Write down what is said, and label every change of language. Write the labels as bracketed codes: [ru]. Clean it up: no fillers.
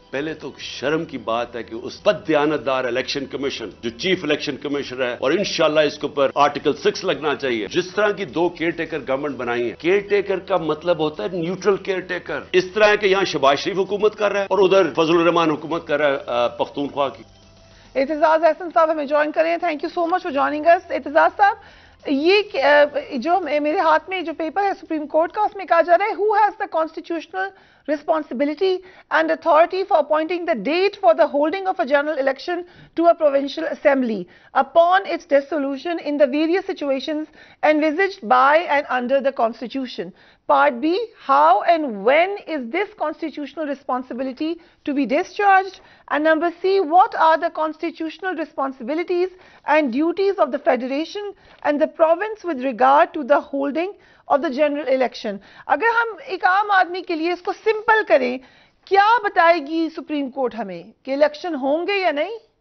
[hi] पहले तो शर्म की बात है कि उस बददियानतदार इलेक्शन कमीशन जो चीफ इलेक्शन कमिश्नर है, और इंशाल्लाह इसके ऊपर आर्टिकल 6 लगना चाहिए। जिस तरह की 2 केयर टेकर गवर्नमेंट बनाई है, केयर टेकर का मतलब होता है न्यूट्रल केयर टेकर। इस तरह है कि यहाँ शहबाज शरीफ हुकूमत कर रहा है और उधर फजल रहमान हुकूमत कर रहा है पख्तूनख्वा की। एतजाज अहसन साहब हमें ज्वाइन करें। Thank you so much for joining us. Aitzaz साहब, ये जो मेरे हाथ में जो पेपर है सुप्रीम कोर्ट का, उसमें कहा जा रहा है [en] Who has the constitutional responsibility and authority for appointing the date for the holding of a general election to a provincial assembly upon its dissolution in the various situations envisaged by and under the constitution. Part B, how and when is this constitutional responsibility to be discharged? And number C, what are the constitutional responsibilities and duties of the federation and the province with regard to the holding of the general election? [hi] अगर हम एक आम आदमी के लिए इसको simple करें, क्या बताएगी सुप्रीम कोर्ट हमें कि इलेक्शन होंगे या नहीं?